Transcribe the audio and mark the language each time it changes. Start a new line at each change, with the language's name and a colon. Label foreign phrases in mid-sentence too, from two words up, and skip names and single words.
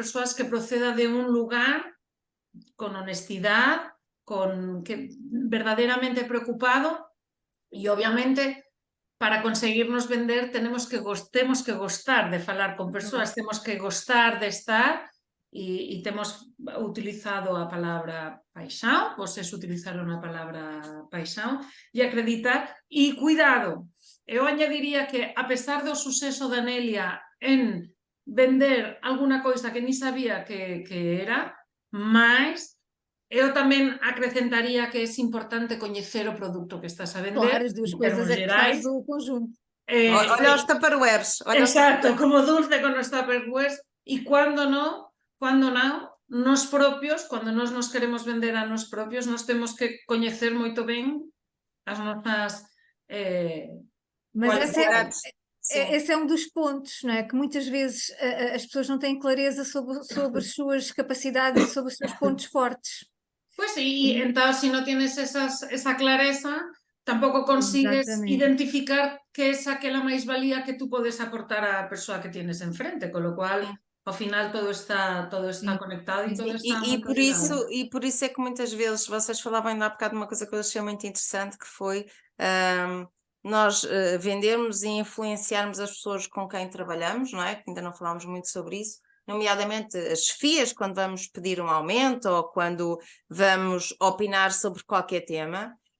Galician: persoas que proceda de un lugar
Spanish: con honestidad,
Galician: verdadeiramente preocupado e, obviamente, para conseguirnos vender temos que gostar de falar con persoas, temos que gostar de estar e temos utilizado a palabra paixão, vocês utilizaron a palabra paixão, e acreditar, e cuidado. Eu añadiría que, a pesar do suceso da Nelia en vender alguna coisa que ni sabía que era, mas eu tamén acrescentaría que é importante coñecer o produto que estás a vender.
Portuguese: Claro, as duas
Galician: en
Portuguese: coisas
Galician: termos
Portuguese: é que
Galician: gerais.
Portuguese: faz o conjunto. Olha os tupperwares.
Galician: Exacto, como dulce con os tupperwares. E cando non, nos propios, cando nos queremos vender a nos propios, nos temos que coñecer moito ben as nosas
Portuguese: Mas
Galician: qualidades.
Portuguese: esse é um dos pontos, não é? Que muitas vezes as pessoas não têm clareza sobre as suas capacidades e sobre os seus pontos fortes.
Spanish: Pues sí, entonces si no tienes esa clareza, tampoco consigues identificar que es aquela máis-valía que tú
Galician: podes aportar á persoa
Spanish: que tienes enfrente, con lo cual,
Galician: ao final, todo está conectado e todo está
Portuguese: e por isso é que muitas vezes vocês falavam ainda há bocado de uma coisa que eu achei muito interessante, que foi nós vendermos e influenciarmos as pessoas com quem trabalhamos, não é? Que ainda não falámos muito sobre isso, nomeadamente as chefias, quando vamos pedir um aumento ou quando vamos opinar sobre qualquer tema.